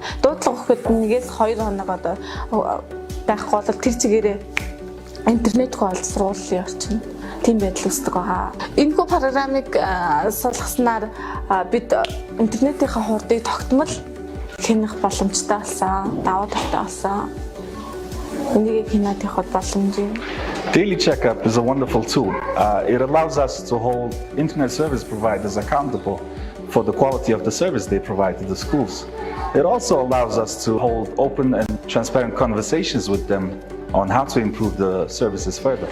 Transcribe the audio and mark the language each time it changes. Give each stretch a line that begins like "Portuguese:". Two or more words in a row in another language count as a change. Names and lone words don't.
Mongolian: Дуудлага өгөхөд 1-2 хоног одоо байхгүй бол тэр чигээрээ интернетгүй олж сургуулийн орчин тийм байдал үүсдэг байгаа. Энэхүү програмыг суулгаснаар бид интернетийнхаа хурдыг тогтмол хянах боломжтой болсон, даваа тавтай болсон. Энийг хянаад явах боломж юм.
English: Daily Checkup is a wonderful tool. It allows us to hold internet service providers accountable for the quality of the service they provide to the schools. It also allows us to hold open and transparent conversations with them on how to improve the services further.